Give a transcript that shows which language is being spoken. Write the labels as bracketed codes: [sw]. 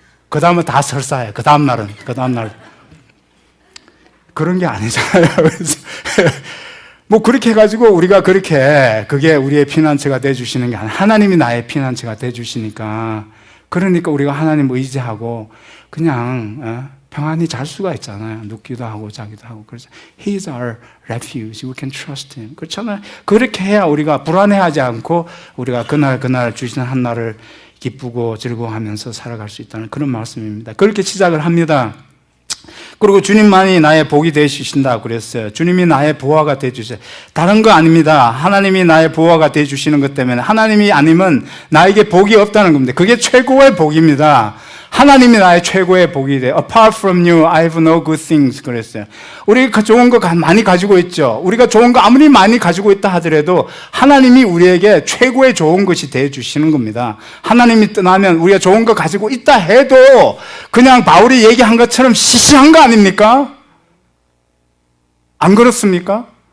[ko] 그 다음은 다 설사해. 그 다음 날 그런 게 아니잖아요. 그래서 뭐 그렇게 해가지고 우리가 그렇게 그게 우리의 피난처가 돼주시는 게 아니라 하나님이 나의 피난처가 돼주시니까 그러니까 우리가 하나님 의지하고 그냥 평안히 잘 수가 있잖아요. 눕기도 하고 자기도 하고. [en] 그래서 He is our refuge. We can trust Him. 그렇잖아요. [ko] 그렇게 해야 우리가 불안해하지 않고 우리가 그날 주시는 한날을 기쁘고 즐거워하면서 살아갈 수 있다는 그런 말씀입니다. 그렇게 시작을 합니다. 그리고 주님만이 나의 복이 되주신다 그랬어요. 주님이 나의 보호가 되주세요. 다른 거 아닙니다. 하나님이 나의 보호가 되주시는 것 때문에 하나님이 아니면 나에게 복이 없다는 겁니다. 그게 최고의 복입니다. 하나님이 나의 최고의 복이 돼. [en] Apart from you, I have no good things. [ko] 그랬어요. 우리가 좋은 거 많이 가지고 있죠. 우리가 좋은 거 아무리 많이 가지고 있다 하더라도 하나님이 우리에게 최고의 좋은 것이 돼 주시는 겁니다. 하나님이 떠나면 우리가 좋은 거 가지고 있다 해도 그냥 바울이 얘기한 것처럼 시시한 거 아닙니까? 안 그렇습니까?